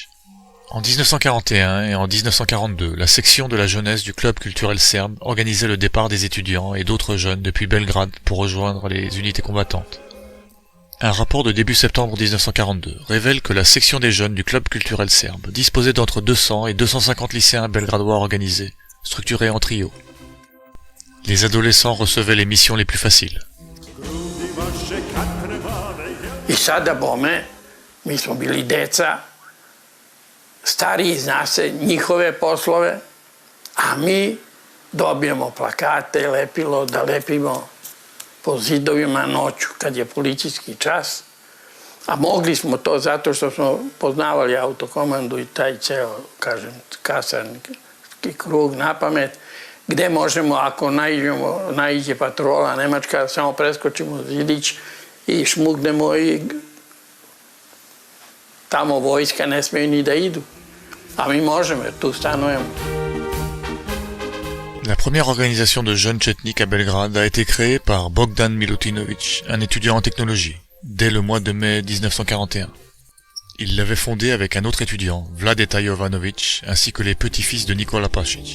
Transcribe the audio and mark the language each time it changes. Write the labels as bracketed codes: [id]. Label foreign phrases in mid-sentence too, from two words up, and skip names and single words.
[fr] En 1941 et en 1942, la section de la jeunesse du club culturel serbe organisait le départ des étudiants et d'autres jeunes depuis Belgrade pour rejoindre les unités combattantes. Un rapport de début septembre 1942 révèle que la section des jeunes du club culturel serbe disposait d'entre 200 et 250 lycéens belgradois organisés, structurés en trio. Les adolescents recevaient les missions les plus faciles. [sr] I sada, bome, mi smo bili deca, stariji zna se njihove poslove, a mi dobijemo plakate, lepilo, da lepimo po zidovima noću, kad je policijski čas. A mogli smo to zato što smo poznavali autokomandu i taj ceo, kažem, kasarski krug na pamet, gde možemo, ako naiđe patrola nemačka, samo preskočimo zidić i šmugnemo i tamo vojska ne smeju ni da idu. A mi možemo, jer tu stanujemo. [fr] La première organisation de jeunes tchétniques à Belgrade a été créée par Bogdan Milutinović, un étudiant en technologie, dès le mois de mai 1941. Il l'avait fondée avec un autre étudiant, Vladeta Jovanović, ainsi que les petits-fils de Nikola Pašić.